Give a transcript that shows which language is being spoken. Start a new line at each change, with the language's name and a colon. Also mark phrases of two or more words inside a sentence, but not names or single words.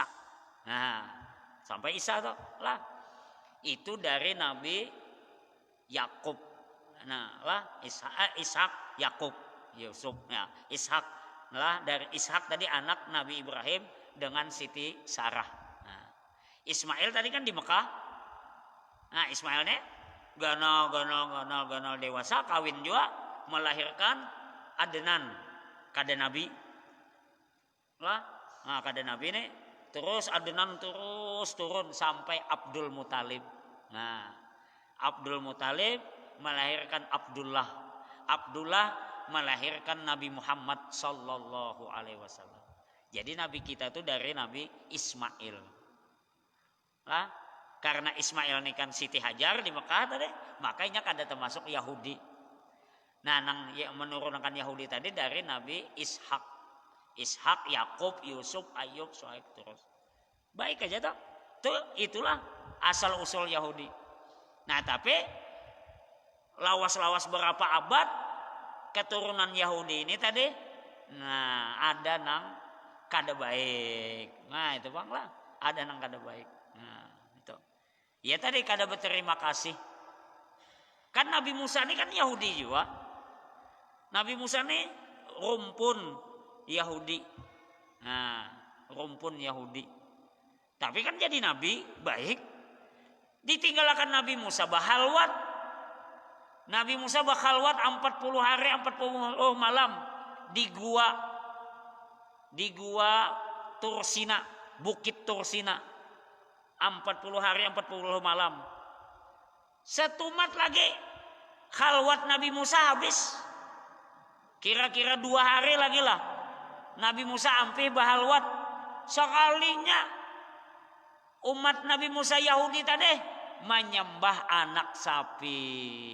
Banjar: Nah, sampai Isa tuh lah. Itu dari Nabi Yakub. Nah, lah Ishak, Yakub, Yusuf. Ya, Ishak lah dari Ishak tadi anak Nabi Ibrahim dengan Siti Sarah. Nah, Ismail tadi kan di Mekah. Nah, Ismailnya ganal dewasa kawin juga melahirkan Adnan kada nabi lah. Nah, kada nabi nih terus Adnan terus turun sampai Abdul Muthalib. Nah, Abdul Muthalib melahirkan Abdullah. Abdullah melahirkan Nabi Muhammad
Arabic: صلى الله عليه وسلم.
Banjar: Jadi nabi kita itu dari Nabi Ismail. Lah, karena Ismail ini kan Siti Hajar di Mekah tadi, makanya kada termasuk Yahudi. Nah, nang menurunkan Yahudi tadi dari Nabi Ishak. Ishak, Yakub, Yusuf, Ayub, Suhaib terus. Baik aja toh. Itulah asal usul Yahudi. Nah, tapi lawas-lawas berapa abad keturunan Yahudi ini tadi, nah ada nang kada baik. Nah, itu Bang lah, ada nang kada baik. Nah, itu. Ya tadi kada berterima kasih. Kan Nabi Musa ini kan Yahudi juga. Nabi Musa ini rumpun Yahudi. Nah, rumpun Yahudi. Tapi kan jadi nabi baik. Ditinggalkan Nabi Musa bahalwat. Nabi Musa bahalwat 40 hari 40 malam di gua Tursina, Bukit Tursina. 40 hari 40 malam. Setumat lagi khalwat Nabi Musa habis. Kira-kira 2 hari lagi lah Nabi Musa ampih bahalwat. Sekalinya umat Nabi Musa Yahudi tadi menyembah anak sapi.